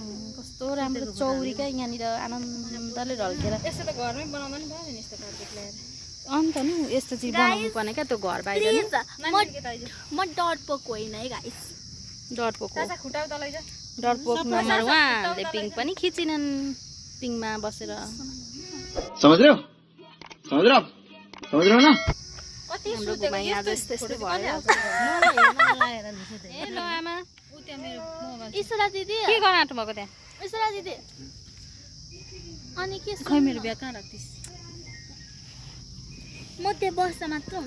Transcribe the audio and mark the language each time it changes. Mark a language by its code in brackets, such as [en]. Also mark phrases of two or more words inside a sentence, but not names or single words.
[ne] कस्तो राम्रो चौरी क्या यहाँनिर आनन्दले ढल्केर। यस्तो त घरमै बनाउँदा नि भयो नि यस्तो कार्पेट ल्याएर। अन्त नि यस्तो चिज बनाउनु पर्ने क्या, त्यो घर बाहिर नि। प्लिज, म डरपोक होइन है गाइस। डरपोक हो। खुट्टा उता लैजा। डरपोक नम्बर उहाँले पिङ पनि खिचिनन् पिङमा बसेर। [hi] समझ रहे हो ना? [ne] हाम्रो घुमाइ आज यस्तै यस्तै भयो। ए ल आमा, ईश्वरा दिदी, के गर्न आँट्नु भएको त्यहाँ? ईश्वरा दिदी, अनि के खै मेरो बिहा कहाँ राख्थिस्? म त्यहाँ बस्दा मात्र हुन्छ।